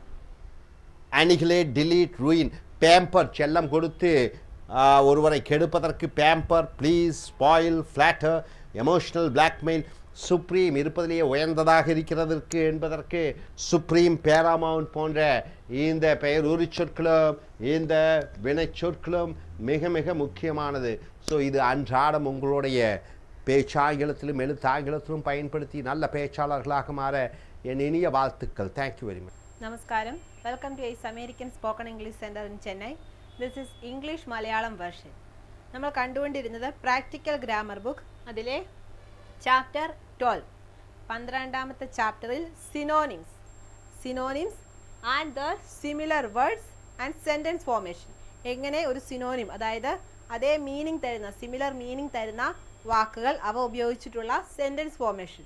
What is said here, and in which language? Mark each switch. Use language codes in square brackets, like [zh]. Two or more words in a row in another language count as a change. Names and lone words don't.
[en] annihilate delete ruin pamper [ta] செல்லம் கொடுத்து ஒருவரை கெடுப்பதற்கு [en] pamper please spoil flatter emotional blackmail supreme [ta] இருப்பதிலேயே உயர்ந்ததாக இருக்கிறதற்கு என்பதற்கு [en] supreme paramount [ta] போன்ற இந்த பெயர் உரிச்சொற்களும் இந்த வினை சொற்களும் மிக மிக முக்கியமானது ஸோ இது அன்றாடம் உங்களுடைய பேச்சாங்கிலத்திலும் எழுத்தாங்கிலத்திலும் பயன்படுத்தி நல்ல பேச்சாளர்களாக மாற என் இனிய வாழ்த்துக்கள் [en] thank you very much [ml] நமஸ்காரம் [en] welcome to ice American spoken English center in Chennai this is English Malayalam version [ml] നമ്മൾ കണ്ടുകൊണ്ടിരുന്നത് [en] practical grammar book [ml] അതിലെ ചാപ്റ്റർ 12 12ാമത്തെ ചാപ്റ്ററിൽ [en] synonyms and the similar words and sentence formation [ml] എങ്ങനെ ഒരു സിനോണിം അതായത് അതേ മീനിങ് തരുന്ന [en] similar meaning [ml] തരുന്ന വാക്കുകൾ അവ ഉപയോഗിച്ചിട്ടുള്ള [en] sentence formation.